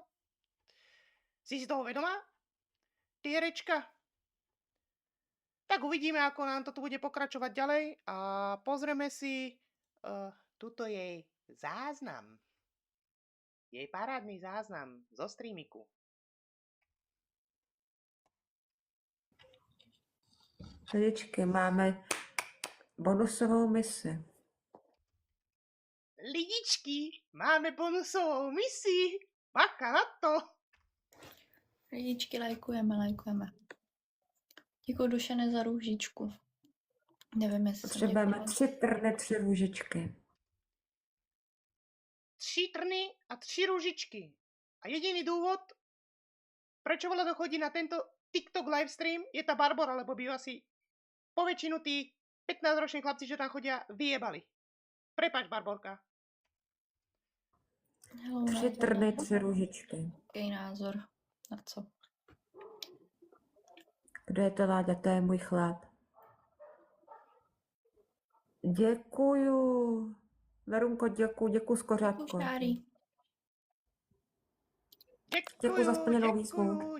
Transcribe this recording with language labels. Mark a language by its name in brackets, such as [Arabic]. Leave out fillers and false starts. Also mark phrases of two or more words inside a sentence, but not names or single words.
[Slovak] Si toho vedomá? Ty herečka? Tak uvidíme, ako nám to tu bude pokračovať ďalej a pozrieme si tuto jej záznam. Jej parádny záznam zo streamiku. [Czech] Lidičky, máme bonusovou misi. Lidičky, máme bonusovou misi. Bacha na to. Lidičky, lajkujeme. Děkuji, Dušene, za růžičku. Nevím, jestli potřebujeme 3 trny, 3 růžičky. [Slovak] 3 trny a 3 rúžičky. A jediný dôvod, prečo Vlado chodí na tento TikTok livestream, je tá Barbora, lebo by asi po väčšinu tí 15-roční chlapci, že tam chodia, vyjebali. Prepač, Barborka. [Czech] 3 trny, 3 růžičky. Jaký názor? Na co? Kdo je to, Láďa? To je můj chlap. Děkuju. Verunko, děkuju z kořátko. Děkuju za splněnou výzvu.